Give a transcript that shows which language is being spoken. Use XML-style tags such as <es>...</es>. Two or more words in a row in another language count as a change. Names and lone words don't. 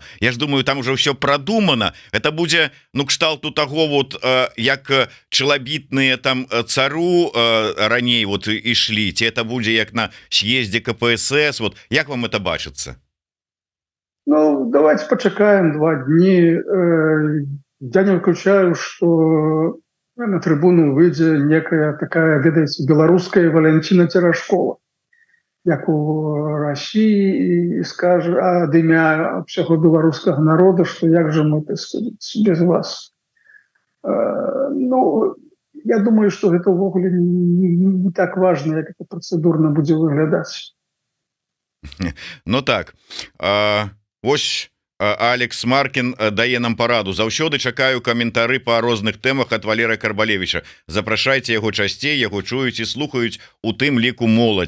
<be>Я ж думаю, там уже ўсё прадумана. Это будзе, ну, кшталту таго, вот як чалабітныя там цару раней вот ішлі, ці это будзе як на съездзе КПСС, вот як вам это бачыцца? Ну, давайте пачакаем 2 дні.</be> <ru>Я не выключаю, что на трибуну выйдзе некая такая, ведаеце, беларуская Валентина Терешкова, як у России, и скажет ад імя всего беларускага народа, что як же мы, так сказать, без вас. Ну, я думаю, что это ўвогуле не так важно,</ru> <be>як это процедурно будзе выглядаць. Ну так, вось Алекс Маркін дае нам параду: заўсёды чакаю каментары па розных тэмах ад Валерыя Карбалевича. Запрашайце яго часцей, яго чуюць і слухаюць, у тым ліку моладзь.</be>